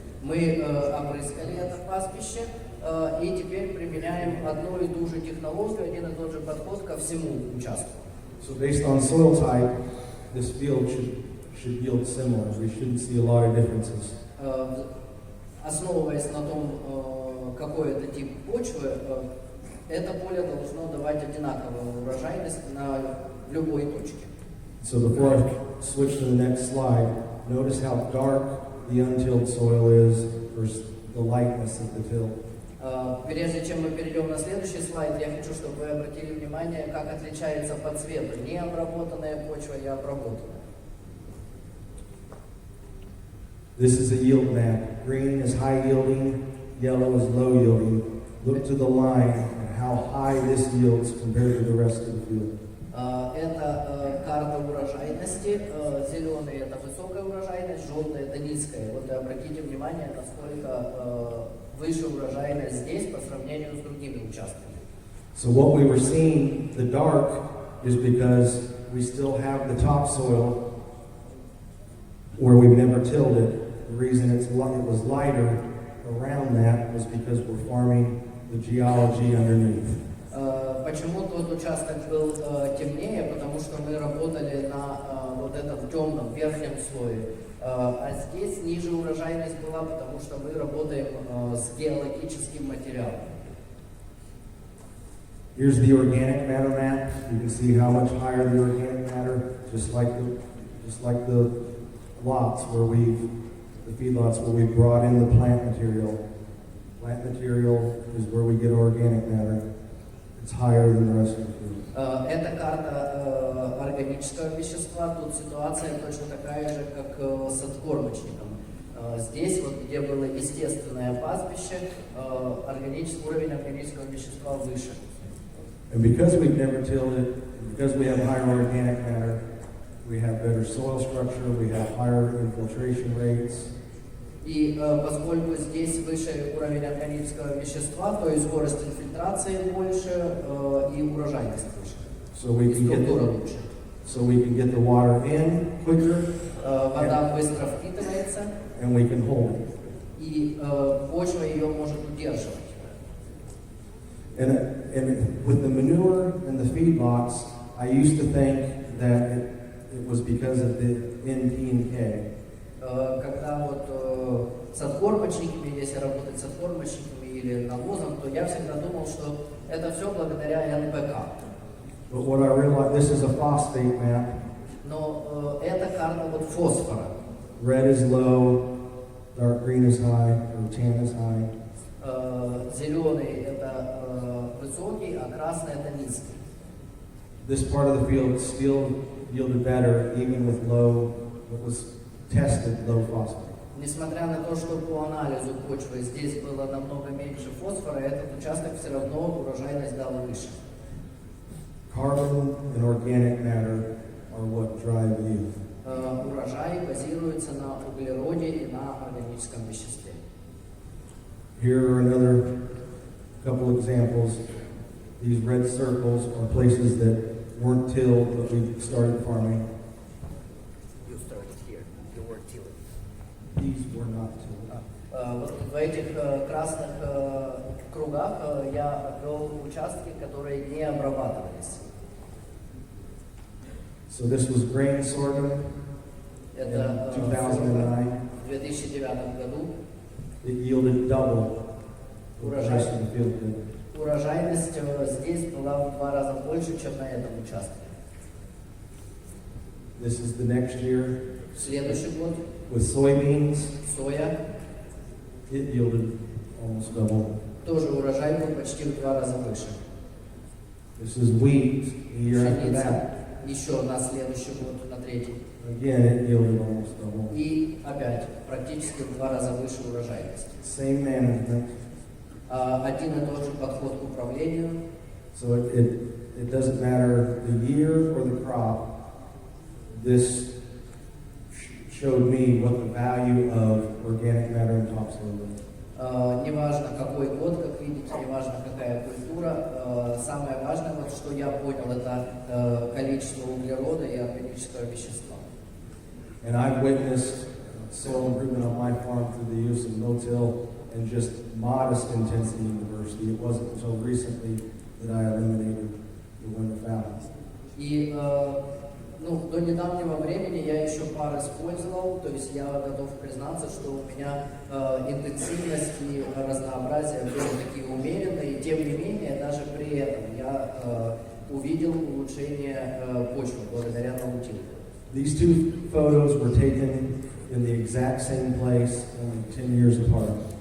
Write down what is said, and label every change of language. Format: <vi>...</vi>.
<ru>Мы опрыскали это пастбище и теперь применяем одну и ту же технологию, один и тот же подход ко всему участку.</ru> <en>So based on soil type, this field should yield similar. We shouldn't see a lot of differences.</en> <ru>Основываясь на том, какой это тип почвы, это поле должно давать одинаковую урожайность в любой точке.</ru> <en>So before I switch to the next slide, notice how dark the untilled soil is versus the lightness of the till.</en> <ru>Прежде чем мы перейдем на следующий слайд, я хочу, чтобы вы обратили внимание, как отличается по цвету необработанная почва и обработанная.</ru> <en>This is a yield map. Green is high yielding, yellow is low yielding. Look to the line and how high this yields compared to the rest of the field.</en> <ru>Это карта урожайности. Зеленый это высокая урожайность, желтый это низкая. Вот обратите внимание, насколько выше урожайность здесь по сравнению с другими участками.</ru> <en>So what we were seeing, the dark, is because we still have the topsoil where we've never tilled it. The reason it was lighter around that was because we're farming the geology underneath.</en> <ru>Почему тот участок был темнее? Потому что мы работали на вот этом темном верхнем слое. А здесь ниже урожайность была, потому что мы работаем с геологическим материалом.</ru> <en>Here's the organic matter map. You can see how much higher the organic matter, just like the lots the feedlots where we brought in the plant material. Plant material is where we get organic matter. It's higher than the rest of the field.</en> <ru>Это карта органического вещества. Тут ситуация точно такая же, как с откормочником. Здесь, вот, где было естественное пастбище, уровень органического вещества выше.</ru> <en>And because we've never tilled it, because we have higher organic matter, we have better soil structure, we have higher infiltration rates.</en> <ru>И поскольку здесь выше уровень органического вещества, то и скорость инфильтрации больше, и урожайность выше, и структура лучше.</ru> <en>So we can get the water in quicker,</en> <ru>Вода быстро впитывается,</ru> <en>and we can hold it.</en> <ru>и почва ее может удерживать.</ru> <en>And with the manure and the feedlots, I used to think that it was because of the NP and K.</en> <ru>Когда вот с откормочниками, если работать с откормочниками или навозом, то я всегда думал, что это все благодаря НПК.</ru> <en>But what I realized, this is a phosphate map.</en> <ru>Но это карта вот фосфора.</ru> <en>Red is low, dark green is high, or tan is high.</en> <ru>Зеленый это высокий, а красный это низкий.</ru> <en>This part of the field still yielded better, even with low, what was tested low phosphate.</en> <ru>Несмотря на то, что по анализу почвы здесь было намного меньше фосфора, этот участок все равно урожайность дал выше.</ru> <en>Carbon and organic matter are what drive yield.</en> <ru>Урожай базируется на углероде и на органическом веществе.</ru> <en>Here are another couple examples. These red circles are places that weren't tilled, but we started farming. You started here. You were tilling. These were not tilled.</en> <ru>Вот в этих красных кругах я вел участки, которые не обрабатывались.</ru> <en>So this was grain sorghum in</en> <ru>Это</ru> <en>2009.</en> <ru>в 2009 году.</ru> <en>It yielded double what the rest of the field did.</en> <ru>Урожайность здесь была в 2 раза больше, чем на этом участке.</ru> <en>This is the next year</en> <ru>Следующий год</ru> <en>with soybeans.</en> <ru>соя,</ru> <en>It yielded almost double.</en> <ru>тоже урожай был почти в 2 раза выше.</ru> <en>This is wheat the year after</en> <ru>Пшеница</ru> <en>that.</en> <ru>еще на следующий год, на третий.</ru> <en>Again, it yielded almost double.</en> <ru>И опять практически в 2 раза выше урожайность.</ru> <en>Same management.</en> <ru>Один и тот же подход к управлению.</ru> <en>So it doesn't matter the year or the crop. This showed me what the value of organic matter in topsoil is.</en> <ru>Неважно какой год, как видите, неважно какая культура, самое важное, вот, что я понял, это количество углерода и органического вещества.</ru> <en>And I've witnessed soil improvement on my farm through the use of no-till and just modest intensity and diversity. It wasn't until recently that I eliminated the winter fallow.</en> <ru>И до недавнего времени я еще пар использовал, то есть я готов признаться, что у меня интенсивность и разнообразие были такие умеренные, и тем не менее, даже при этом я увидел улучшение почвы благодаря наутилу.</ru> <en>These two photos were taken in the exact same place, only 10 years apart.</en>